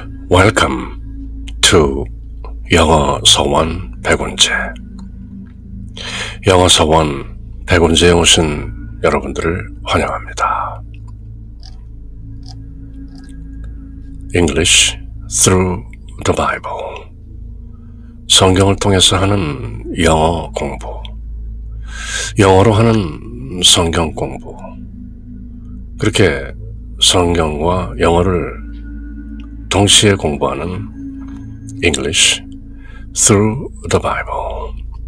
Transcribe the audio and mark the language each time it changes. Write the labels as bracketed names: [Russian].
[English] Welcome to [Korean] 영어 서원 100원제. 영어 서원 100원제에 오신 여러분들을 환영합니다. [English] English through the Bible. [Korean] 성경을 통해서 하는 영어 공부. 영어로 하는 성경 공부. 그렇게 성경과 영어를 동시에 공부하는 [English] English through the Bible.